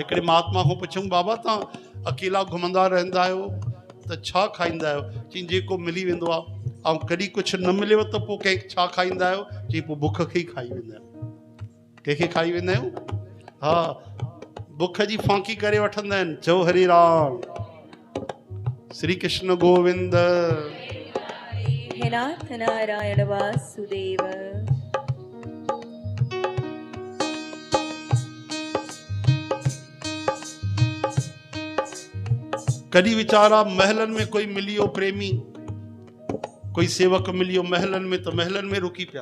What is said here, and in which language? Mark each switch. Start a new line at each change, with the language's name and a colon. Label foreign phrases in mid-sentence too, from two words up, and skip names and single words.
Sindhi: हिकिड़े महात्मा खां पुछूं बाबा तव्हां अकेला घुमंदा रहंदा आहियो त छा खाईंदा आहियो? चई जेको मिली वेंदो आहे। ऐं कॾहिं कुझु न मिलेव त पोइ कंहिं छा खाईंदा आहियो? चई पोइ बुख खे ई खाई वेंदा आहियूं। कंहिंखे खाई वेंदा आहियूं? हा, बुख जी फांकी करे वठंदा आहिनि। चओ हरे राम, श्री कृष्ण गोविंद, हे नाथ नारायण वासुदेव। कॾहिं वीचारा महलन में कोई मिलियो प्रेमी, कोई सेवक मिलियो महलन में त महलन में रुकी पिया।